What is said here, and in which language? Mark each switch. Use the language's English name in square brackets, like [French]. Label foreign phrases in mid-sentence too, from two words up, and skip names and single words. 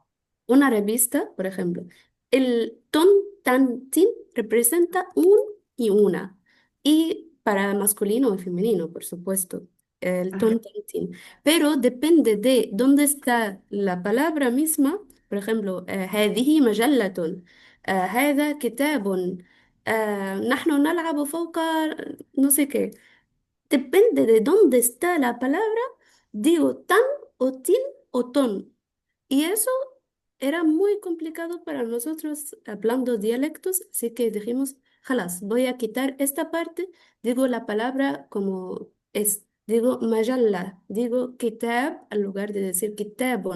[Spanish] Una revista, por ejemplo. El ton, tan, tin representa un y una. Y para masculino y femenino, por supuesto, el ton, tan, tin. Pero depende de dónde está la palabra misma. Por ejemplo, [Arabic] هذه مجلة، هذا كتاب، نحن نلعب فوق [Spanish] no sé qué. Depende de dónde está la palabra, digo tan o tin o ton. Y eso era muy complicado para nosotros hablando dialectos, así que dijimos, jalas, voy a quitar esta parte, digo la palabra como es, digo majalla, digo kitab al lugar de decir kitabun.